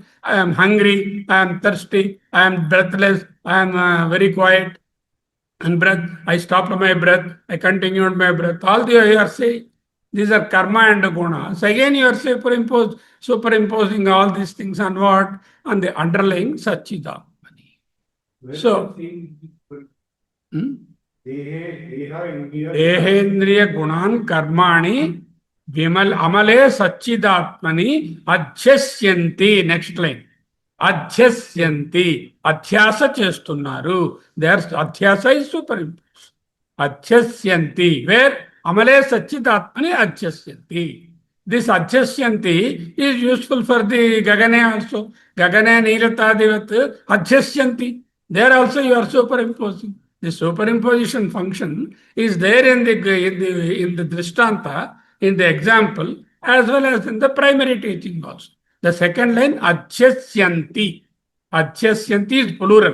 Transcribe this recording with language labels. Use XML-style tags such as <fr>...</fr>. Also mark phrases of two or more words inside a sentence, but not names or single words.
<en>I am hungry, I am thirsty, I am breathless, I am very quiet. And breath, I stopped my breath, I continued my breath. All the you are saying, these are karma and gunas. Again, you are superimposing all these things on what? On the underlying Satchidatmani. So,</en> <sa>देहेन्द्रिय गुणान कर्माणि विमल अमले सच्चिदात्मनि अध्यस्यन्ति.</sa> <en>next line</en> <te>అధ్యస్యంతి, అధ్యాస చేస్తున్నారు.</te> <en>there adhyasa is superimpose.</en> <sa>అధ్యస్యంతి వేర్ అమలే సచ్చిదాత్మని అధ్యస్యంతి.</sa> <en>this adhyasyanti is useful for the gagane also.</en> <sa>గగనే నీలతాదివత్ అధ్యస్యంతి.</sa> <en>there also you are superimposing. The superimposition function is there in the drishtanta, in the example, as well as in the primary teaching also. The second line, adhyasyanti. Adhyasyanti is plural.</en>